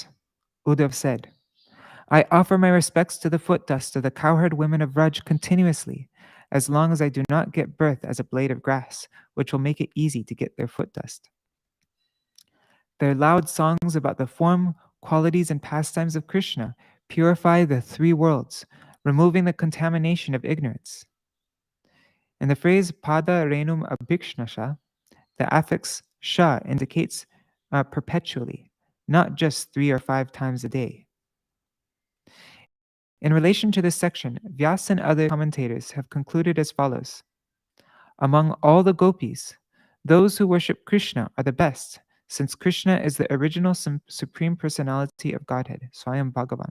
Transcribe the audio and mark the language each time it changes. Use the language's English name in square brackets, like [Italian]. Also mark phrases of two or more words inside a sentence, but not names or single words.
[English] Uddhav said, I offer my respects to the foot dust of the cowherd women of Vraj continuously, as long as I do not get birth as a blade of grass, which will make it easy to get their foot dust. Their loud songs about the form, qualities, and pastimes of Krishna purify the three worlds, removing the contamination of ignorance. In the phrase [Sanskrit] पद रेणुम् अभीक्ष्णशः, [English] the affix sha indicates perpetually, not just 3 or 5 times a day. In relation to this section, Vyas and other commentators have concluded as follows. Among all the gopis, those who worship Krishna are the best, since Krishna is the original supreme personality of Godhead, Swayam Bhagavan.